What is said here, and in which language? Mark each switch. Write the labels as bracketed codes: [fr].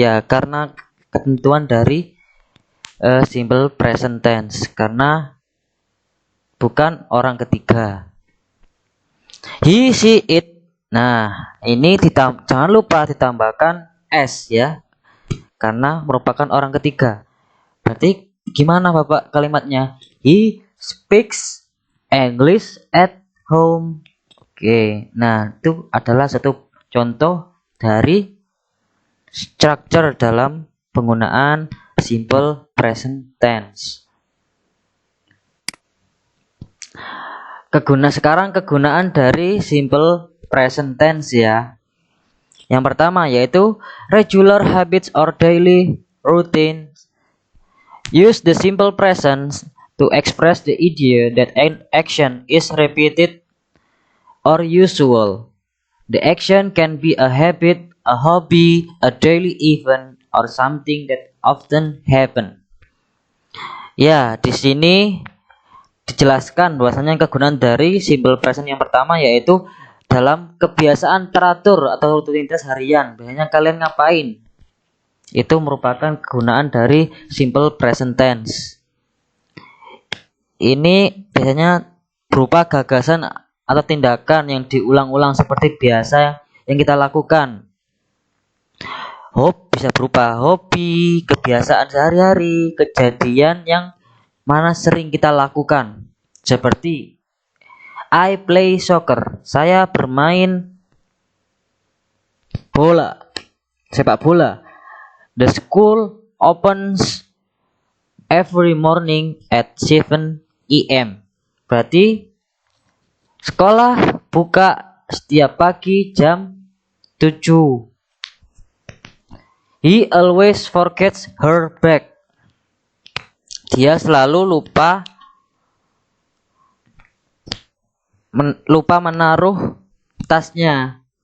[id] Ya karena ketentuan dari simple present tense, karena bukan orang ketiga. [en] He, she, it. [id] Nah, ini jangan lupa ditambahkan s ya, karena merupakan orang ketiga. Berarti gimana Bapak kalimatnya? [en] He speaks English at home. [id] Oke, nah itu adalah satu contoh dari structure dalam penggunaan simple present tense. Sekarang kegunaan dari simple present tense ya. Yang pertama yaitu [en] regular habits or daily routine. Use the simple present to express the idea that an action is repeated or usual. The action can be a habit, a hobby, a daily event, or something that often happen. [id] Ya, di sini dijelaskan bahwasanya kegunaan dari simple present yang pertama yaitu dalam kebiasaan teratur atau rutinitas harian. Biasanya kalian ngapain? Itu merupakan kegunaan dari simple present tense. Ini biasanya berupa gagasan atau tindakan yang diulang-ulang seperti biasa yang kita lakukan. Bisa berupa hobi, kebiasaan sehari-hari, kejadian yang mana sering kita lakukan. Seperti [en] I play soccer. [id] Saya bermain bola, sepak bola. [en] The school opens every morning at 7 AM. [id] Berarti sekolah buka setiap pagi jam 7. [en] He always forgets her bag. [id] Dia selalu lupa menaruh tasnya.